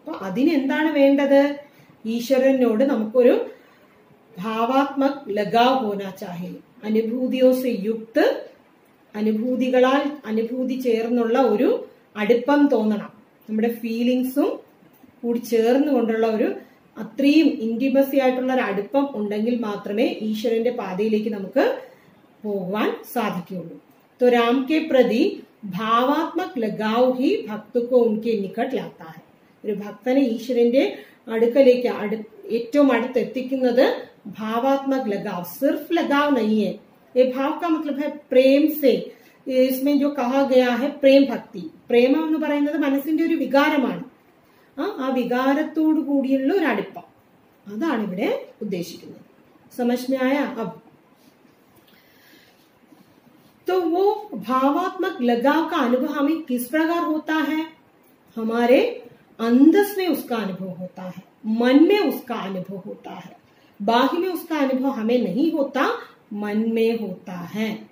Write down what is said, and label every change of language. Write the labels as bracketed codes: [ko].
[ml] അപ്പൊ അതിനെന്താണ് വേണ്ടത്, ഈശ്വരനോട് നമുക്കൊരു [hi] ഭാവാത്മക് ലഗാവ് ഹോനാ ചാഹിയെ, അനുഭൂതിയോ സെ യുക്ത്, [ml] അനുഭൂതി ചേർന്നുള്ള ഒരു അടുപ്പം തോന്നണം. നമ്മുടെ ഫീലിങ്സും കൂടി ചേർന്നുകൊണ്ടുള്ള ഒരു അത്രയും ഇന്റിമസി ആയിട്ടുള്ള ഒരു അടുപ്പം ഉണ്ടെങ്കിൽ മാത്രമേ ഈശ്വരന്റെ പാതയിലേക്ക് നമുക്ക് പോകാൻ സാധിക്കുകയുള്ളൂ. [hi] तो राम के प्रति भावात्मक लगाव ही भक्त को उनके निकट लाता है. [ml] ഒരു ഭക്തനെ ഈശ്വരന്റെ അടുക്കലേക്ക് ഏറ്റവും അടുത്തെത്തിക്കുന്നത് [hi] भावात्मक लगाव, सिर्फ लगाव नहीं है. ये भाव का मतलब है प्रेम से. इसमें जो कहा गया है प्रेम भक्ति, [ml] പ്രേമം എന്ന് പറയുന്നത് മനസ്സിന്റെ ഒരു വികാരമാണ്. ആ വികാരത്തോടു കൂടിയുള്ള ഒരു അടുപ്പം, അതാണ് ഇവിടെ ഉദ്ദേശിക്കുന്നത്. [hi] समझ में आया? अब तो वो भावात्मक लगाव का अनुभव हमें किस प्रकार होता है, हमारे अंदर में उसका अनुभव होता है, मन में उसका अनुभव होता है. बाह्य में उसका अनुभव हमें नहीं होता, मन में होता है.